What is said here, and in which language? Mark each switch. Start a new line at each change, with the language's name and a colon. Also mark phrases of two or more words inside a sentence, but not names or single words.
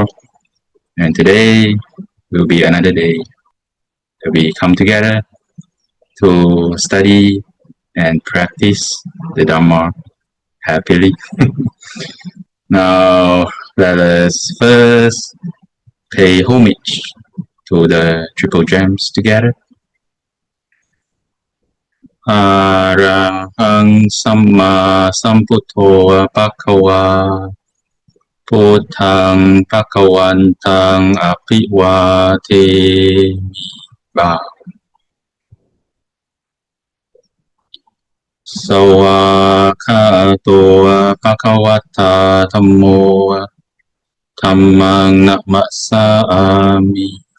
English: And today will be another day that we come together to study and practice the Dhamma happily. Now, let us first pay homage to the Triple Gems together.
Pali: Arahang Samma Sambuddho Bhagava Buddhang Bhagavantang Abhivademi. Sawakato Bhagavata Dhammo Dhammang Namasami.